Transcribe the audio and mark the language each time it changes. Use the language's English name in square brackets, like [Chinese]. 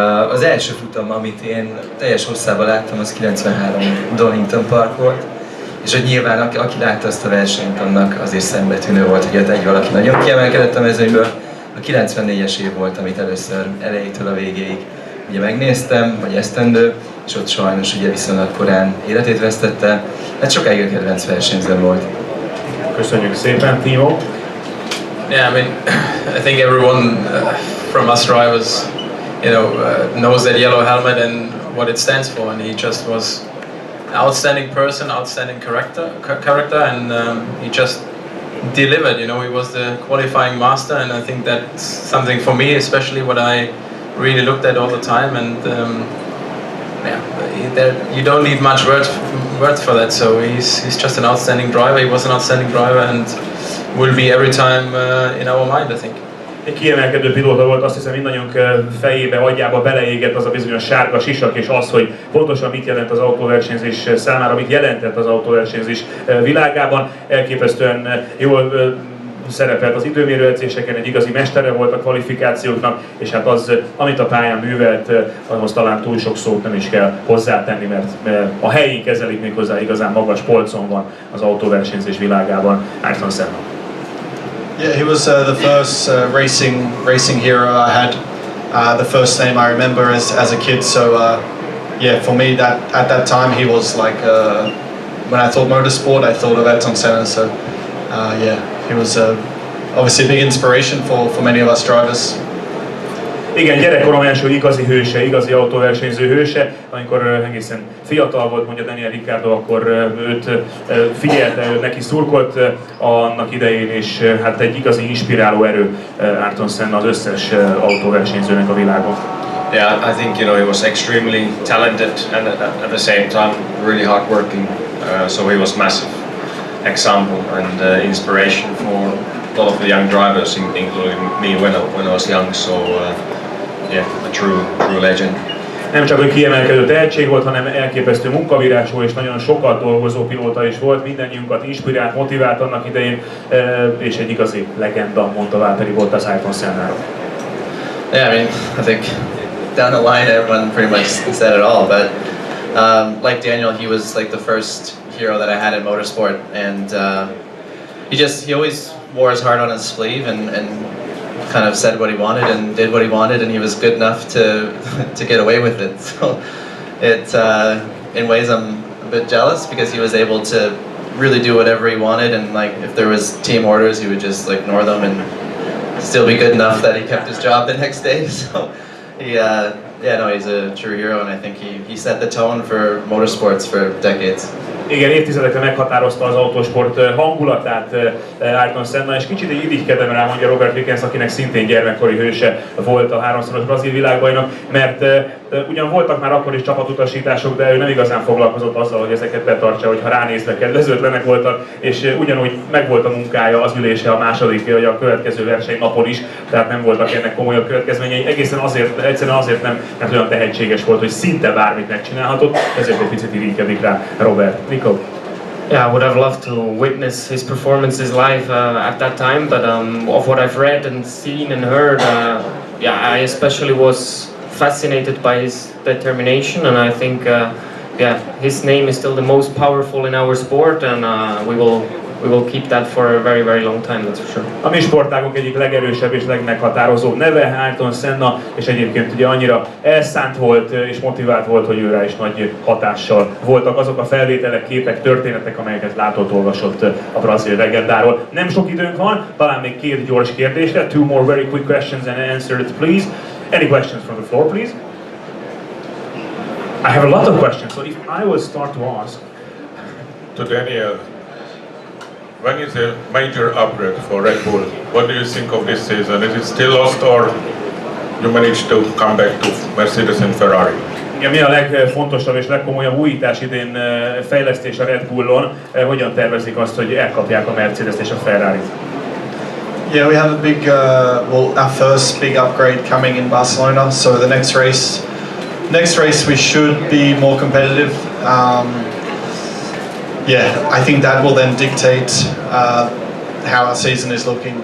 [Hungarian] Az első futam, amit én teljes hosszában láttam, az 93 Donington Park volt, és hogy nyilván aki látta azt a versenyt, annak azért szembetűnő volt, hogy ott egy valaki nagyon kiemelkedett a mezőnyből. A 94-es év volt, amit először elejétől a végéig ugye megnéztem, vagy esztendő, és ott sajnos ugye viszonylag korán életét vesztette. Hát sokáig a kedvenc versenyzőm volt. Köszönjük szépen, Timo. [English] Yeah, I mean, I think everyone from us drivers, you know, knows that yellow helmet and what it stands for, and he just was an outstanding person, outstanding character, and he just delivered. You know, he was the qualifying master, and I think that's something for me, especially what I really looked at all the time. And you don't need much words for that. So he's just an outstanding driver. He was an outstanding driver, and will be every time in our mind, I think. [Hungarian] Egy kiemelkedő pilóta volt, azt hiszem mindannyiunk fejébe, agyába beleégett az a bizonyos sárga sisak, és az, hogy pontosan mit jelent az autóversenyzés számára, mit jelentett az autóversenyzés világában. Elképesztően jól szerepelt az időmérőedzéseken, egy igazi mestere volt a kvalifikációknak, és hát az, amit a pályán művelt, ahhoz talán túl sok szót nem is kell hozzátenni, mert a helyén kezelik, méghozzá igazán magas polcon van az autóversenyzés világában Ayrton Senna. [English] Yeah, he was the first racing hero I had. The first name I remember as a kid. So yeah, for me at that time he was like when I thought motorsport, I thought of Ayrton Senna. So yeah, he was obviously a big inspiration for many of us drivers. [Hungarian] Igen, gyerekkorom első igazi hőse, igazi autóversenyző hőse. Amikor egészen fiatal volt, mondja Daniel Ricciardo, akkor őt figyelte, ő neki szurkolt annak idején, és hát egy igazi inspiráló erő Ayrton Senna az összes autóversenyzőnek a világon. [English] Yeah, I think he was extremely talented and at the same time really hardworking. So he was massive example and inspiration for a lot of the young drivers, including me when I was young. So yeah, a true legend. [Hungarian] Nem csak egy kiemelkedő tehetség volt, hanem elképesztő munkavírású és nagyon sokat dolgozó pilóta is volt, mindannyiunkat inspirált, motivált annak idején, és egy igazi legenda, mondta Valtteri Bottas Ayrton Sennáról. [English] Yeah, I mean, I think down the line everyone pretty much said it all, but like Daniel, he was like the first hero that I had in motorsport, and he always wore his heart on his sleeve and kind of said what he wanted and did what he wanted, and he was good enough to get away with it. So it in ways I'm a bit jealous because he was able to really do whatever he wanted, and like if there was team orders, he would just like ignore them and still be good enough that he kept his job the next day. So he's a true hero, and I think he set the tone for motorsports for decades. [Hungarian] Igen, évtizedekre meghatározta az autósport hangulatát Ayrton Senna, és kicsit egy irigykedem rá, mondja Robert Wickens, akinek szintén gyermekkori hőse volt a háromszoros brazil világbajnok, mert ugyan voltak már akkor is csapatutasítások, de ő nem igazán foglalkozott azzal, hogy ezeket betartsa, hogy ha ránézve kedvezőtlenek voltak, és ugyanúgy megvolt a munkája, az ülése a második vagy a következő versenynapon is, tehát nem voltak ennek komolyabb következményei, egyszerűen azért nem, mert olyan tehetséges volt, hogy szinte bármit megcsinálhatott, ezért egy picit irigykedik rá Robert. [English] Nico? Yeah, I would have loved to witness his performances live at that time, but of what I've read and seen and heard, I especially was fascinated by his determination, and I think his name is still the most powerful in our sport, and we will keep that for a very, very long time, that's for sure. [Hungarian] A mi sportágunk egyik legerősebb és legmeghatározóbb neve Ayrton Senna, és egyébként ugye annyira elszánt volt és motivált volt, hogy őrá is nagy hatással voltak azok a felvételek, képek, történetek, amelyeket látott, olvasott a brazil legendáról. Nem sok időnk van, talán még két gyors kérdésre. [English] Two more very quick questions and answers, please. Any questions from the floor, please? I have a lot of questions, so if I will start to ask. To Daniel, when is a major upgrade for Red Bull? What do you think of this season? Is it still lost, or you managed to come back to Mercedes and Ferrari? [Hungarian] Igen, mi a legfontosabb és legkomolyabb újítás idén fejlesztés a Red Bullon? Hogyan tervezik azt, hogy elkapják a Mercedes és a Ferrarit? [English] Yeah, we have a big, our first big upgrade coming in Barcelona. So the next race we should be more competitive. I think that will then dictate how our season is looking.